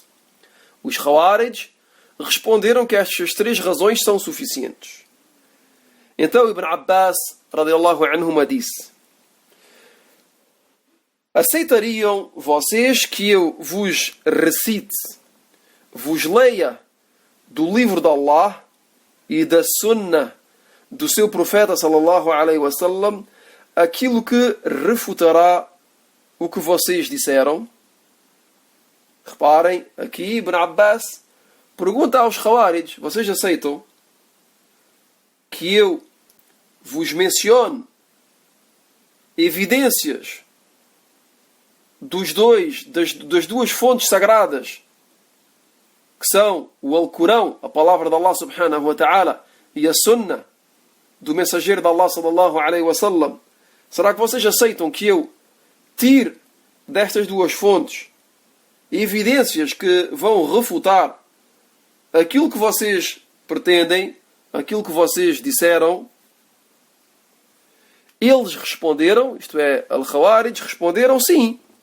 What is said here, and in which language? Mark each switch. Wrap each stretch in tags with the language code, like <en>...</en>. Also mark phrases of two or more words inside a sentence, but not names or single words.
<pt>Os Khawarij responderam que estas três razões são suficientes. Então Ibn Abbas,</pt> <ar>رضي الله عنهما,</ar> <pt>disse: aceitariam vocês que eu vos recite, vos leia do livro de Allah e da sunnah do seu profeta</pt> <ar>صلى الله عليه وسلم</ar> <pt>aquilo que refutará o que vocês disseram? Reparem, aqui Ibn Abbas pergunta aos Khawarij: vocês aceitam que eu vos mencione evidências das duas fontes sagradas, que são o Alcorão, a palavra de Allah</pt> <ar>سبحانه وتعالى,</ar> <pt>e a sunnah do mensageiro de Allah</pt> <ar>صلى الله عليه وسلم?</ar> <pt>Será que vocês aceitam que eu tire destas duas fontes evidências que vão refutar aquilo que vocês pretendem, aquilo que vocês disseram? Eles responderam, isto é, Al-Khawarij, responderam sim.</pt>